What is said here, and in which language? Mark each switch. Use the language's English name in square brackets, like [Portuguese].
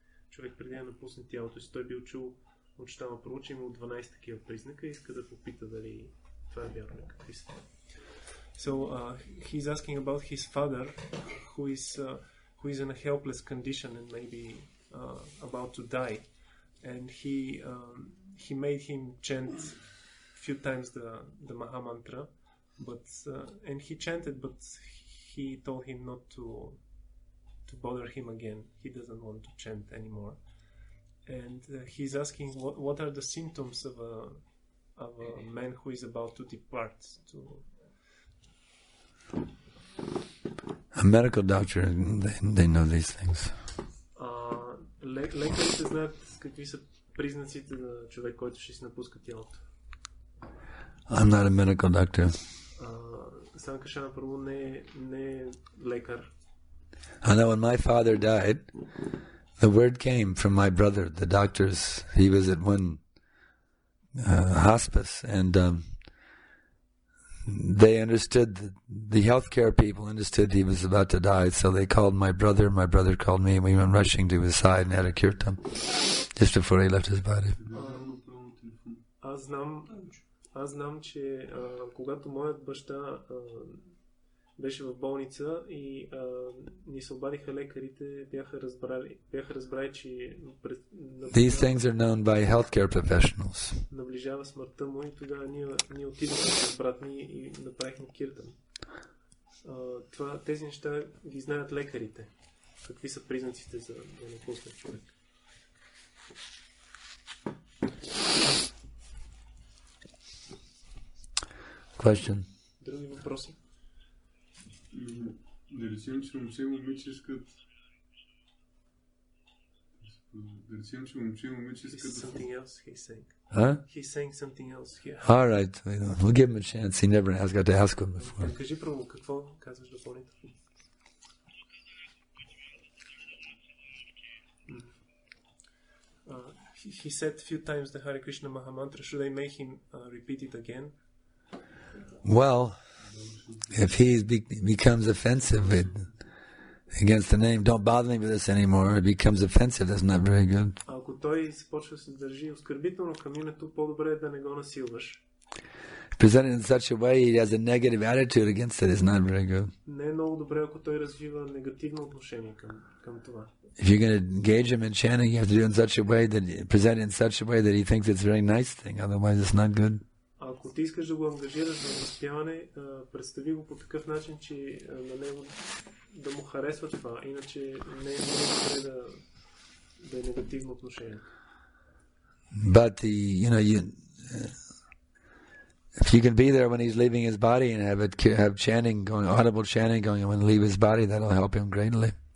[Bulgarian] Човек преди да напусне тялото си, той бил чул от Штама Прабу, имал 12 такива признака и иска да попита дали това е вярно какви са. [English] So he's asking about his father, who is in a helpless condition and maybe about to die, and he made him chant few times the Maha Mantra, but and he chanted, but he told him not to bother him again. He doesn't want to chant anymore, and he's asking what are the symptoms of a man who is about to depart to. A medical doctor, they know these things. [Bulgarian] Лекарите знаят какви са признаците на човек, който ще си напуска тялото. [English] I'm not a medical doctor. [Bulgarian] Санкаршан Прабу не е лекар. [English] I know when my father died, the word came from my brother, the doctors. He was at one hospice, and they understood, the healthcare people understood he was about to die, so they called my brother called me, and we went rushing to his side and had a kirtan just before he left his body. [Bulgarian] Аз знам, че когато моят баща беше в болница и ни се обадиха лекарите, бяха разбрали, че [English] These things are known by healthcare professionals. [Bulgarian] Наближава смъртта му и тогава ние отидохме с брат ми и направихме киртан. Тези неща ги знаят лекарите. Какви са признаците за да напусне човек? [English] Question. [Bulgarian] Други въпроси? Да речем, че момче и момиче искат... [English] Something else he's saying. Huh? He's saying something else here. All right. We'll give him a chance. He never has got to ask him before. [Bulgarian] Кажи първо, какво казваш допълнително? [English] He said a few times the Hare Krishna Mahamantra. Should I make him repeat it again? Well, if he becomes offensive against the name, don't bother me with this anymore, it becomes offensive, that's not very good. [Bulgarian] Ако той започва да се държи оскърбително към името, по-добре е да не го насилваш. [English] Presented in such a way he has a negative attitude against it is not very good. [Bulgarian] Не е много добре, ако той развива негативно отношение към това. [English] If you're going to engage him in chanting, you have to do it in such a way that present it in such a way that he thinks it's a very nice thing, otherwise it's not good. [Bulgarian] Ако ти искаш да го ангажираш в възпяване, представи го по такъв начин, че на него да му харесва това, иначе не е добре да е негативно отношение. [English] But if you can be there when he's leaving his body and have chanting going, audible chanting going, and when he leave his body, that'll help him greatly.